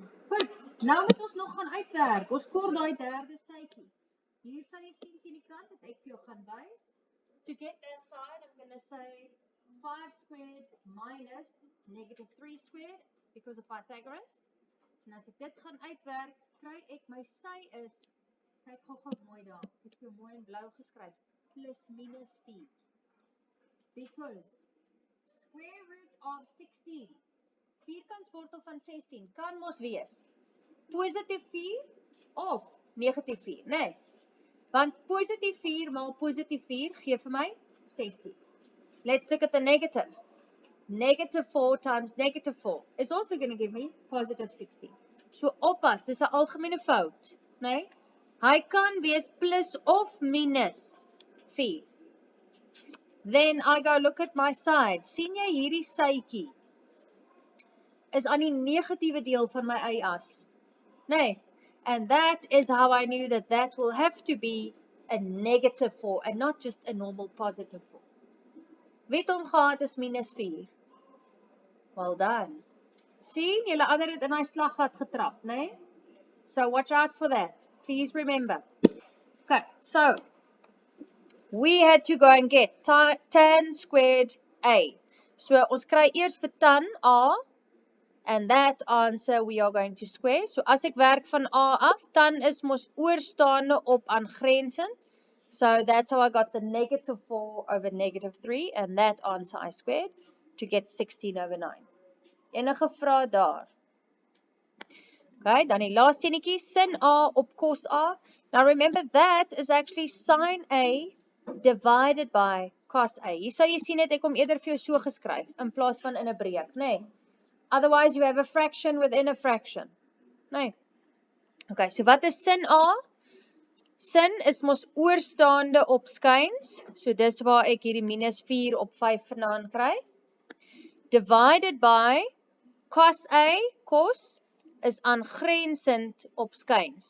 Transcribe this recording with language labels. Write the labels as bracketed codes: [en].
[af] Goed, nou moet ons nog gaan uitwerk. Ons kort daai derde sytjie. Hier sal jy sien teen die kant dat ek vir jou gaan wys. [en] To get that side, I'm going to say 5 squared minus negative 3 squared because of Pythagoras. [af] En as ek dit gaan uitwerk, kry ek my sy is, kyk gou mooi daar, ek het vir mooi in blauw geskryf, plus minus 4. [en] Because square root of 16, [af] vierkantswortel van 16, kan mos wees positief 4 of negatief 4, nee. Want positief 4 maal positief 4 gee vir my 16. [en] Let's look at the negatives. Negative 4 times negative 4 is also going to give me positive 16. [af] So oppas, dis 'n algemene fout, nee? Hy kan wees plus of minus 4. [en] Then I go look at my side. [af] Sien jy hierdie sytjie is aan die negatiewe deel van my y-as? Nee. [en] And that is how I knew that that will have to be a negative 4 and not just a normal positive 4. [af] Wie het hom gehad is minus 4? Well done. Sien, julle ander het in hy slaggat getrap, nee? [en] So watch out for that. Please remember. Okay, so we had to go and get tan squared A. [af] So ons kry eers vir tan A. [en] And that answer we are going to square. [af] So as ek werk van A af, tan is mos oorstaande op aangrensend. [en] So that's how I got the negative 4 over negative 3. And that answer I squared to get 16 over 9. [af] Enige vraag daar? Okay, dan die laaste enetjie, sin A op cos A. [en] Now remember that is actually sin A divided by cos A. [af] Hier sal jy sien het ek hom eerder vir jou so geskryf, in plaas van in 'n breek, nee. [en] Otherwise, you have a fraction within a fraction. [af] Nee. Okay, so wat is sin A? Sin is mos oorstaande op skuins. So dis waar ek hierdie minus 4 op 5 vandaan kry. [en] Divided by cos A, [af] cos, is aangrensend op skuins.